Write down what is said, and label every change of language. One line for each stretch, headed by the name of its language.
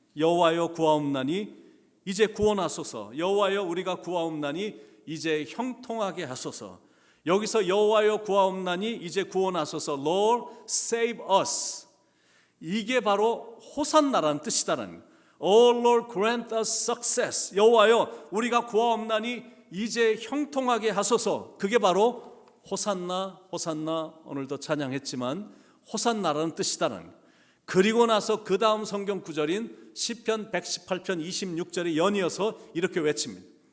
Korean: 여호와여 구하옵나니 이제 구원하소서. 여호와여 우리가 구하옵나니 이제 형통하게 하소서. 여기서 여호와여 구하옵나니 이제 구원하소서,
English: Lord save us,
Korean: 이게 바로 호산나라는 뜻이다라는 거예요.
English: Oh Lord grant us success.
Korean: 여호와여 우리가 구하옵나니 이제 형통하게 하소서. 그게 바로 호산나, 호산나, 오늘도 찬양했지만 호산나라는 뜻이다라는 거예요. 그리고 나서 그 다음 성경 구절인 시편 118편 26절에 연이어서 이렇게 외칩니다.